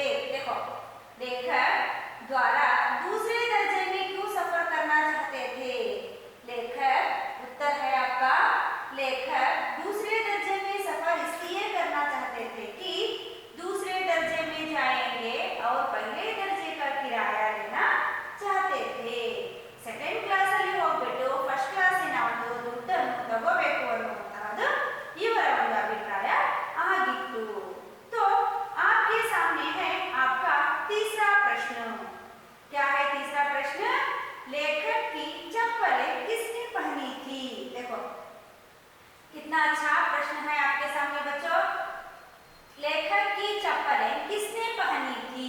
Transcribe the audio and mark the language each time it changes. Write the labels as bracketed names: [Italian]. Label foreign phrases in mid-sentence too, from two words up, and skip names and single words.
[Hindi] देखो, लेखक द्वारा दूसरे दर्जे में क्यों सफर करना चाहते थे? लेखक, उत्तर है आपका, लेखक दूसरे दर्जे में सफर इसलिए करना चाहते थे कि दूसरे दर्जे में जाएंगे और पहले दर्जे का किराया लेना चाहते थे। [English] second class [Kannada] ಅಲ್ಲಿ ಹೋಗ್ಬಿಟ್ಟು [English] first classina [Kannada] ಒಂದು ದುಡ್ಡನ್ನು ತಗೋಬೇಕು ಅನ್ನುವಂತಹದ್ದು ಇವರ ಒಂದು ಅಭಿಪ್ರಾಯ ಆಗಿತ್ತು। [Hindi] तो आपके सामने है आपका तीसरा प्रश्न। क्या है तीसरा प्रश्न? लेखक की चप्पलें किसने पहनी थी? देखो कितना अच्छा प्रश्न है आपके सामने बच्चों। लेखक की चप्पलें किसने पहनी थी?